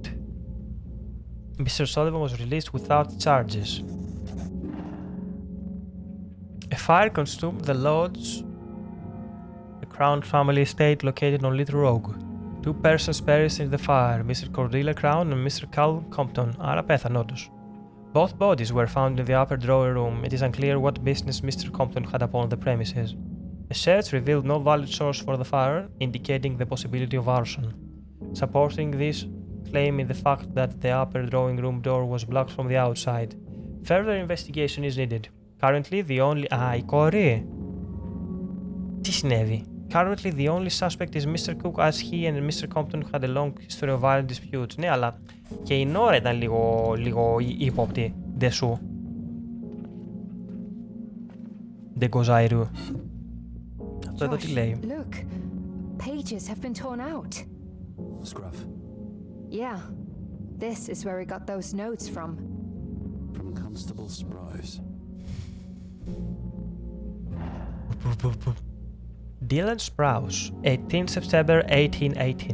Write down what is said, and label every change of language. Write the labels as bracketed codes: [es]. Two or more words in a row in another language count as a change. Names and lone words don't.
[en] Mr. O'Sullivan was released without charges. A fire consumed the lodge, the Crown family estate located on Little Rogue. 2 persons perished in the fire, Mr. Cordelia Crown and Mr. Cal Compton. [el] Άρα πέθαν όντως. [en] Both bodies were found in the upper drawing room. It is unclear what business Mr. Compton had upon the premises. A search revealed no valid source for the fire, indicating the possibility of arson. Supporting this claim is the fact that the upper drawing room door was blocked from the outside. Further investigation is needed. Currently the only... [el] η κόρη! Τι συνέβη? [en] Currently the only suspect is Mr. Cook as he and Mr. Compton had a long history of violent disputes. [el] Ναι, αλλά και η Νόρα ήταν λίγο ύποπτη. Δε σου. Δε κοζάιρου. Αυτό εδώ τι λέει? [en] Look, pages have been torn out. Scruff. Yeah, this is where he got those notes from. From Constable Sprouse. Dylan Sprouse, 18 September 1818.